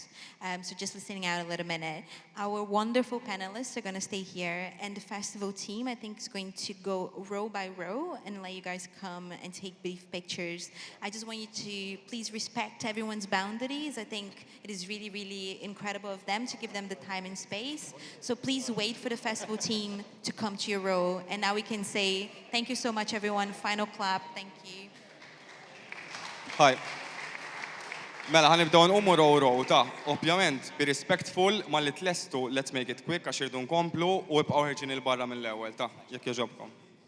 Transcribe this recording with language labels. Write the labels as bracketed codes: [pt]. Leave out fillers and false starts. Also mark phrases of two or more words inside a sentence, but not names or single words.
[en] So just listening out a little minute. Our wonderful panelists are going to stay here, and the festival team, I think, is going to go row by row and let you guys come and take brief pictures. I just want you to please respect everyone's boundaries. I think it is really, really incredible of them to give them the time and space. So please wait for the festival team to come to your row. And now we can say, thank you so much, everyone. Final clap. Thank you. Hi. [mt] Mela, ħanibdaw nqumu row ta' ovvjament bi respectful ma li tlestu [en] let's make it quick [mt] għax irdu nkomplu u ibqgħu ħirġin il-barra mill-ewwel ta' jekk jogħġobkom.